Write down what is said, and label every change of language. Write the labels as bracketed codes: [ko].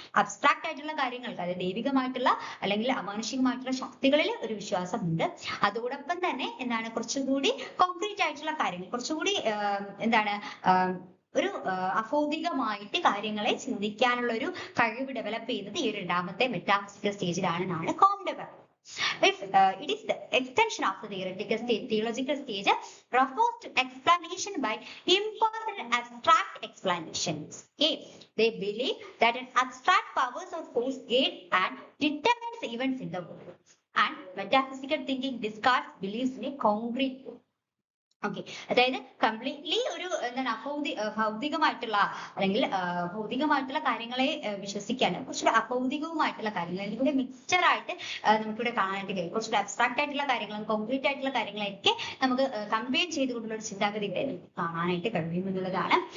[ml] Abstract ആയിട്ടുള്ള കാര്യങ്ങൾക്ക്, അതായത് ദൈവികമായിട്ടുള്ള അല്ലെങ്കിൽ അമാനുഷികമായിട്ടുള്ള ശക്തികളിൽ ഒരു വിശ്വാസമുണ്ട്. അതോടൊപ്പം തന്നെ എന്താണ്, കുറച്ചുകൂടി കോൺക്രീറ്റ് ആയിട്ടുള്ള കാര്യങ്ങൾ, കുറച്ചുകൂടി എന്താണ് ഒരു അഭൗതികമായിട്ട് കാര്യങ്ങളെ ചിന്തിക്കാനുള്ള ഒരു കഴിവ് ഡെവലപ്പ് ചെയ്യുന്നത് ഈ ഒരു രണ്ടാമത്തെ മെറ്റാഫിസിക്കൽ സ്റ്റേജിലാണെന്നാണ് കോംഡെ പറയുന്നത്. [en] If it is the extension of the theological stage refers to explanation by impersonal abstract explanations. Okay, they believe that an abstract powers or force guide and determines events in the world, and metaphysical thinking discards beliefs in a concrete. [ml] Okay, അതായത് completely ഒരു എന്താണ് ഭൗതികമായിട്ടുള്ള അല്ലെങ്കിൽ ഭൗതികമായിട്ടുള്ള കാര്യങ്ങളെ വിശ്വസിക്കാനും കുറച്ചുകൂടെ അഭൗതികവുമായിട്ടുള്ള കാര്യങ്ങൾ അല്ലെങ്കിൽ കൂടെ മിക്സ്ചർ ആയിട്ട് നമുക്കിവിടെ കാണാനായിട്ട് കഴിയും. കുറച്ചുകൂടെ അബ്സ്ട്രാക്ട് ആയിട്ടുള്ള കാര്യങ്ങളും കോൺക്രീറ്റ് ആയിട്ടുള്ള കാര്യങ്ങളൊക്കെ നമുക്ക് കമ്പയർ ചെയ്തുകൊണ്ടുള്ള ഒരു ചിന്താഗതി ഇവിടെ കാണാനായിട്ട് കഴിയും എന്നുള്ളതാണ്.